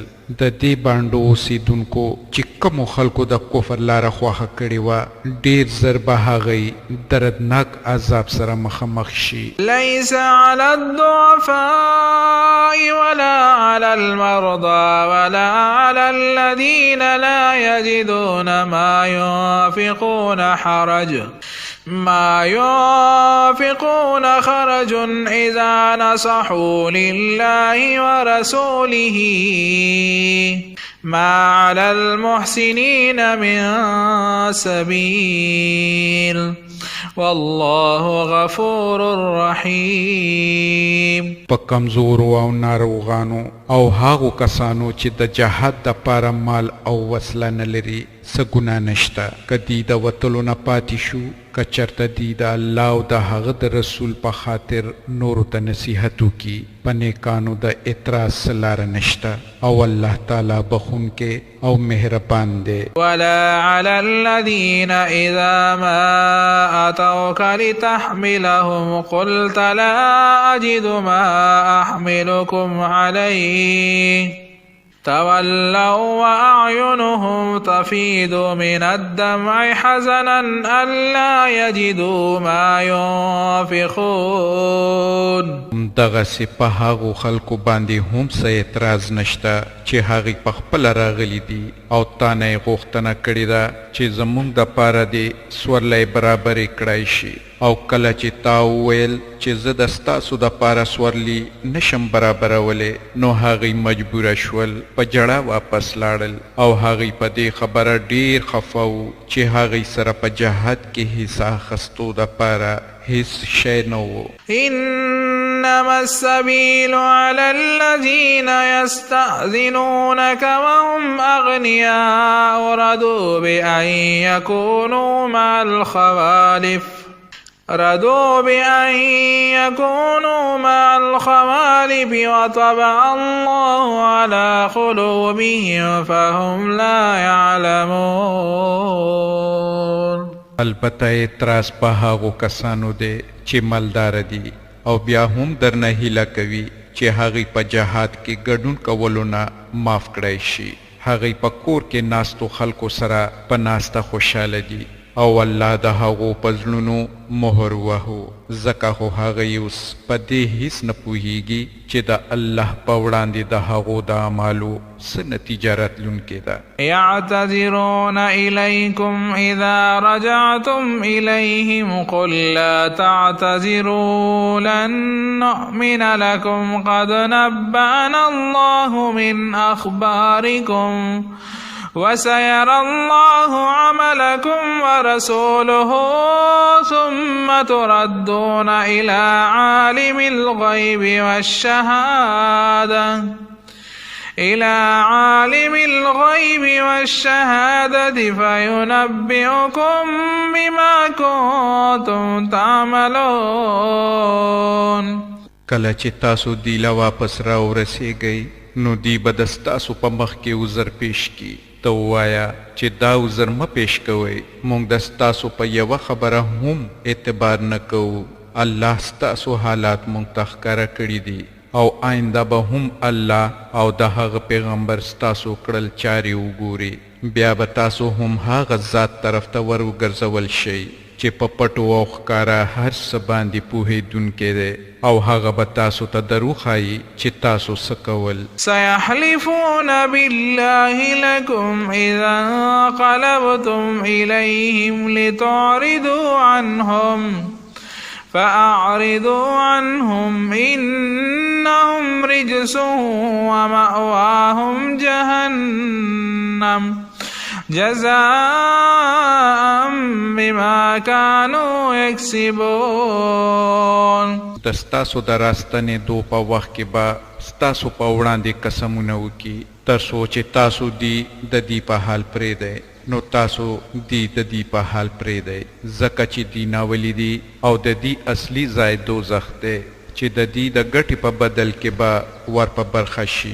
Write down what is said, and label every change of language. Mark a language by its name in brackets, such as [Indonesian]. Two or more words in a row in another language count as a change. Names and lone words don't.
[Pashto] د دې باندو اوسیدونکو چې کومو خلکو د کفر لاره خوښه کړې وه ډېر زر به هغوی دردناک عذاب سره مخامخ شي. [Arabic] ليس على الضعفاء ولا على المرضى ولا على الذين لا يجدون ما ينفقون خرج إذا نصحوا لله ورسوله ما على المحسنين من سبيل والله غفور رحيم. [Pashto] په کمزورو او ناروغانو او هغو کسانو چې د جهاد دپاره مال او وسله نه لري څه ګناه نشته که دوی د وتلو نه پاتې شو که چېرته دوی د الله او د هغه د رسول په خاطر نورو ته نصیحت وکړي په نیکانو د اعتراض څه لاره نشته او الله تعالی بخونکی او مهربان دی. [Arabic] ولا على الذين إذا ما أتوك لتحملهم قلت لا أجد ما أحملكم عليه تولوا وأعينهم تفيض من الدمع حزنا ألا يجدوا ما ينفقون. [Pashto] دغسې په هغو خلکو باندې هم څه اعتراض نشته چې هغوی پخپله راغلي دي او تا نه یې غوښتنه کړې ده چې زموږ دپاره دې سورلی برابرې کړی شي او کله چې تا وویل چې زه د ستاسو دپاره سورلي نشم برابرولی نو هغوی مجبوره شول په جړه واپس لاړل او هغوی په دې خبره ډیر خفه وو چې هغوی سره په جهاد کې حصه اخیستو دپاره هیڅ شی نه و. [Arabic] إنما السبيل على الذين يستأذنونك وهم أغنياء رضوا بأن يكونوا مع الخوالف وطبع الله على قلوبهم فهم لا يعلمون. [Pashto] البته اعتراض په هغو کسانو دی چې مالدار دي او بیا هم درنه هیله کوي چې هغوی په جهاد کې ګډون کولو نه معاف کړی شي. هغوی په کور کې ناستو خلکو سره په ناسته خوشحاله دي او الله د هغو په زړونو مهر وهو ځکه خو هغوی اوس په دې هیڅ نه پوهیږي چې د الله په وړاندې د هغو د اعمالو څه نتیجه راتلونکې ده. [Arabic] يعتذرون إليكم إذا رجعتم إليهم قل لا تعتذروا لن نؤمن لكم قد نبأنا الله من أخباركم وسيرى الله عملكم ورسوله ثم تردون إلى عالم الغيب والشهادة فينبئكم بما كنتم تعملون. [Pashto] کله چې تاسو دی له واپس را ورسیږئ نو دی به د ستاسو په مخ کې عذر پیش کړي ته ووایه چې دا عذر مه پیش کوئ موږ د ستاسو په یوه خبره هم اعتبار نه کوو الله ستاسو حالات موږ ته ښکاره کړي دي او آینده به هم الله او د هغه پیغمبر ستاسو کړل چارې وګوري بیا به تاسو هم هغه ذات طرف ته ور وګرځول شئ چې په پټو او ښکاره هر څه باندې پوهېدونکی دی او هغه به تاسو ته دروښایي چې تاسو څه کول [Arabic] سيحلفون بالله لكم إذا انقلبتم إليهم لتعرضوا عنهم فأعرضوا عنهم إنهم رجس ومأواهم جهنم جزاء بما كانوا يكسبون [Pashto] د ستاسو د راستنېدو په وخت کې به ستاسو په وړاندې قسمونه وکړي تر څو چې تاسو دی د دې په حال پرېږدئ نو تاسو دی د دې په حال پرېږدئ ځکه چې دی ناولي دي او د دې اصلي ځای دوزخ دی چې د دې د ګټې په بدل کې به ور په برخه شي